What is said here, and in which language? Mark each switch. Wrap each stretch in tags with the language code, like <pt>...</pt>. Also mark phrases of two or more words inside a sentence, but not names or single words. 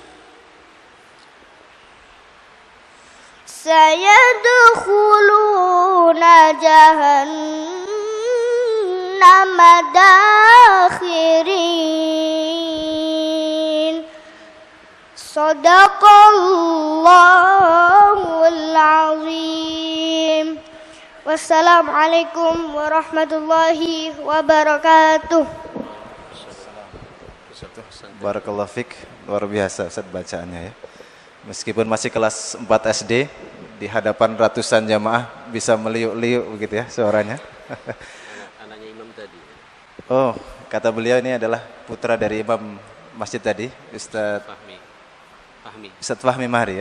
<ar>سيدخلون جهنم داخرين. صدق الله العظيم. والسلام عليكم ورحمة الله وبركاته. بارك الله فيك.</ar> <id>Luar biasa Ustaz bacaannya ya. Meskipun masih kelas 4 SD, di hadapan ratusan jamaah bisa meliuk-liuk begitu ya suaranya. Anaknya imam tadi. Oh, kata beliau ini adalah putra dari Imam masjid tadi, Ustadz Ustadz Fahmi Mahri ya.</id>